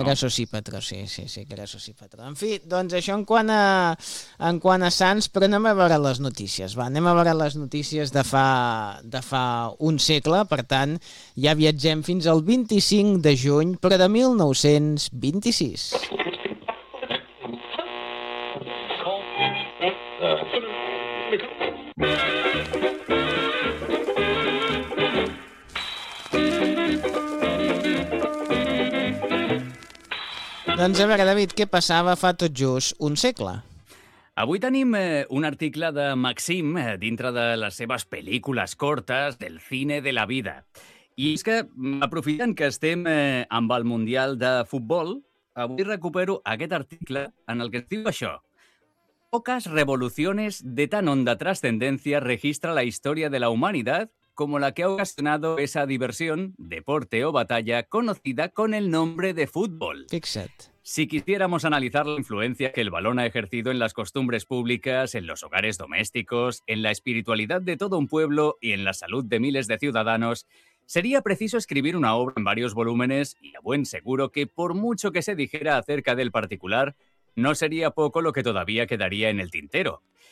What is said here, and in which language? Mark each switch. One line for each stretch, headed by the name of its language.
Catalan: Era Sosípatro, sí, sí, sí, que era Sosípatro. En fi, doncs això en quant a sants, però anem a veure les notícies, va. Anem a veure les notícies de fa un segle, per tant, ja viatgem fins al 25 de juny, però de 1926. Doncs a veure, David, què passava fa tot just un segle? Avui tenim un article de Maxim dintre de les seves pel·lícules cortes del cine de la vida. I és que, aprofitant que estem amb el Mundial de Futbol, avui recupero aquest article en el que es diu això.
Spanish: Pocas revoluciones de tan honda trascendencia registra la historia de la humanidad como la que ha ocasionado esa diversión, deporte o batalla conocida con el nombre de fútbol.
Catalan: Fixa't.
Spanish: Si quisiéramos analizar la influencia que el balón ha ejercido en las costumbres públicas, en los hogares domésticos, en la espiritualidad de todo un pueblo y en la salud de miles de ciudadanos, sería preciso escribir una obra en varios volúmenes y a buen seguro que, por mucho que se dijera acerca del particular, no sería poco lo que todavía quedaría en el tintero.